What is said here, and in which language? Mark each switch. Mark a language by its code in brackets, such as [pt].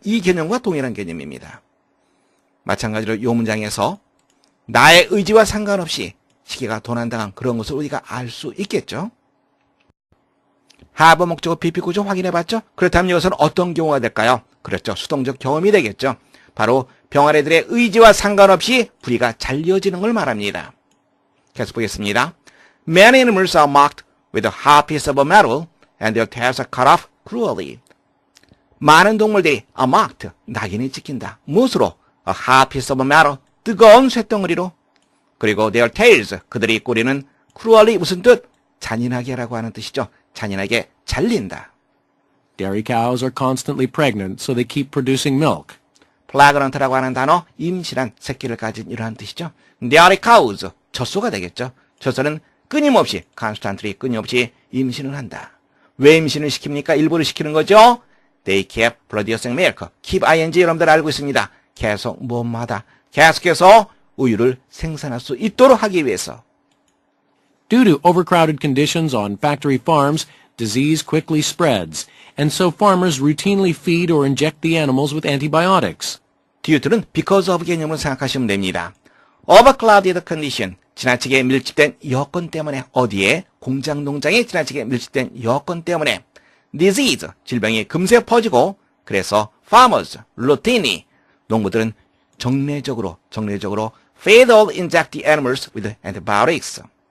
[ko] 이 개념과 동일한 개념입니다. 마찬가지로 이 문장에서 나의 의지와 상관없이 시계가 도난당한 그런 것을 우리가 알 수 있겠죠. have 목적어 PP 구조 확인해봤죠? 그렇다면 이것은 어떤 경우가 될까요? 그렇죠. 수동적 경험이 되겠죠. 바로 병아리들의 의지와 상관없이 부리가 잘 이어지는 걸 말합니다. 계속 보겠습니다. [en] Many animals are marked with a hard piece of metal and their tails are cut off cruelly. [ko] 많은 동물들이 are marked, 낙인이 찍힌다. 무엇으로? [en] A hard piece of metal, [ko] 뜨거운 쇳덩어리로. 그리고 their tails, 그들의 꼬리는 cruelly 무슨 뜻? 잔인하게라고 하는 뜻이죠. 잔인하게 잘린다. [en] Dairy cows are constantly pregnant, so they keep producing milk. [ko] pregnant라고 하는 단어, 임신한 새끼를 가진 이러한 뜻이죠. dairy cows, 젖소가 되겠죠. 젖소는 끊임없이, constantly 끊임없이 임신을 한다. 왜 임신을 시킵니까? 일부러 시키는 거죠. [en] They keep producing milk. [ko] keep ing 여러분들 알고 있습니다. 계속 뭐마다 계속해서 우유를 생산할 수 있도록 하기 위해서. [en] Due to overcrowded conditions on factory farms, disease quickly spreads, and so farmers routinely feed or inject the animals with antibiotics. [ko] due는 because of 개념으로 생각하시면 됩니다. [en] overcrowded condition, [ko] 지나치게 밀집된 여건 때문에 어디에? 공장 농장에 지나치게 밀집된 여건 때문에 disease, 질병이 금세 퍼지고 그래서 farmers, routinely, 농부들은 정례적으로 [en] feed or inject the animals with antibiotics.